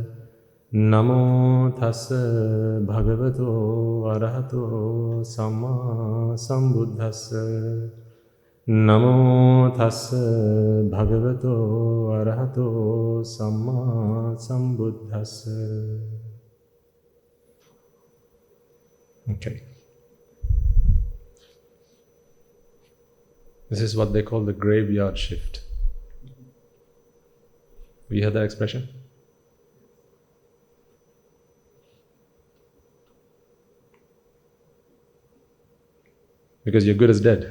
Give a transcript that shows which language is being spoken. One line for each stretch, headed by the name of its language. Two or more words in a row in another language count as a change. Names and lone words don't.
Pali: Namo tassa bhagavato arahato samma sambuddhassa. Namo tassa bhagavato arahato samma sambuddhassa.
English: Okay. This is what they call the graveyard shift. Have you heard that expression? Because you're good as dead.